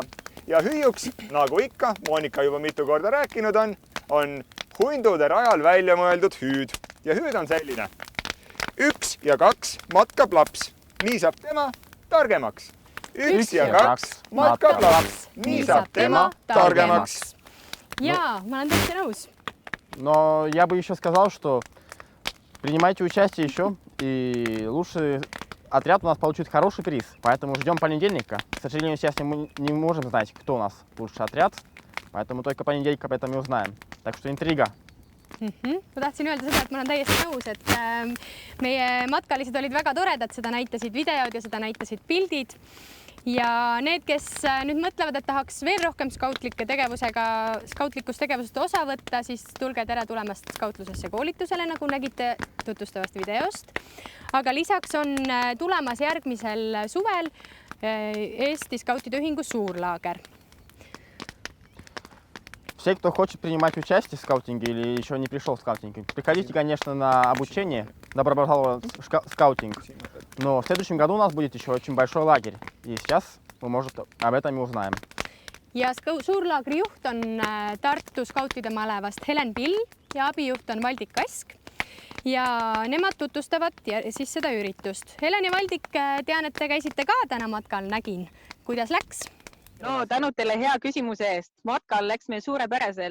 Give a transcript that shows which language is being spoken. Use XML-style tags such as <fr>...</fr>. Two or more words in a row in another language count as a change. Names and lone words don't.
<et>Ja hüüuks, nagu ikka, Monika juba mitu korda rääkinud on hundude rajal välja mõeldud hüüd. Ja hüüd on selline. 1 ja 2 matkab laps. Nii saab tema targemaks. 1 ja 2 matkab laps. Nii saab tema targemaks. Jaa, ma olen täitsa nõus.</et> <ru>Но я бы еще сказал, что принимайте участие еще, и лучший отряд у нас получит хороший приз. Поэтому ждем понедельника. К сожалению, сейчас мы не можем знать, кто у нас лучший отряд. Поэтому только понедельник об этом и узнаем. Так что интрига.</ru> <et>Ma tahtsin öelda seda, et ma olen täiesti nõus, et meie matkalised olid väga toredad, seda näitasid videod ja seda näitasid pildid. Ja need, kes nüüd mõtlevad, et tahaks veel rohkem skautlikust tegevusest osa võtta, siis tulge tere tulemast skautlusesse koolitusele, nagu nägite tutvustavast videost. Aga lisaks on tulemas järgmisel suvel Eesti Skautide Ühingu suurlaager.</et> <ru>Все, кто хочет принимать участие в скаутинге или еще не пришел в скаутинг, приходите, конечно, на обучение, добро пожаловать в скаутинг. Но в следующем году у нас будет еще очень большой лагерь. И сейчас мы, может, об этом и узнаем.</ru> <et>Ja suurlaagri juht on Tartu skautide malevast Helen Pill ja abijuht on Valdik Kask. Ja nemad tutvustavad siis seda üritust. Helen ja Valdik, tean, et te käisite ka täna matkal, nägin. Kuidas läks? No tänud teile hea küsimuse eest. Matkal läks meil suurepäraselt.</et>